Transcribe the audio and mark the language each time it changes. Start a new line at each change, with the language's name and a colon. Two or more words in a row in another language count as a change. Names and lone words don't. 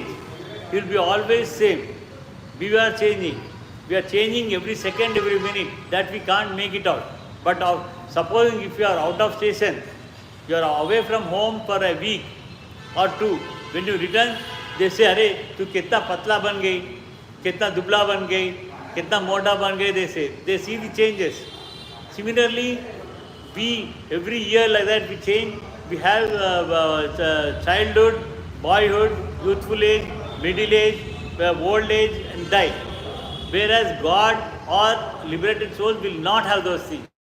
English: He will be always same. We are changing. We are changing every second, every minute. That we can't make it out. But supposing if you are out of station, you are away from home for a week or two, when you return, they say, "Arey,
Hindi: तू कितना पतला बन गई, कितना दुबला बन गई, कितना मोटा बन गई,"
English: they say. They see the changes. Similarly, we, every year like that, we change. We have childhood, boyhood, youthful age, middle age, old age and die. Whereas God or liberated souls will not have those things.